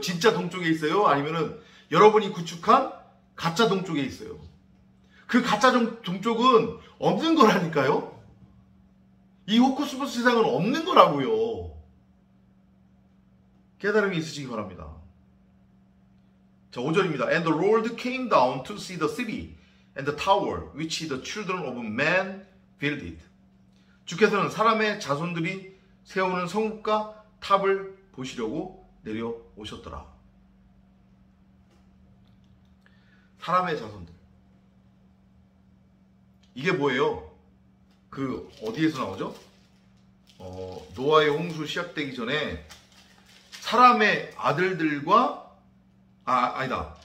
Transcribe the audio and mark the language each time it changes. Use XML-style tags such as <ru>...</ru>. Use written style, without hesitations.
<ko>진짜 동쪽에 있어요? 아니면은 여러분이 구축한 가짜 동쪽에 있어요? 그 가짜 동쪽은 없는 거라니까요? 이 호코스모스 세상은 없는 거라고요. 깨달음이 있으시기 바랍니다. 자, 5절입니다.</ko> <en>And the Lord came down to see the city and the tower which the children of man builded.</en> <ko>주께서는 사람의 자손들이 세우는 성읍과 탑을 보시려고 내려오셨더라. 사람의 자손들. 이게 뭐예요? 그 어디에서 나오죠? 노아의 홍수 시작되기 전에 사람의 아들들과 아니다.</ko>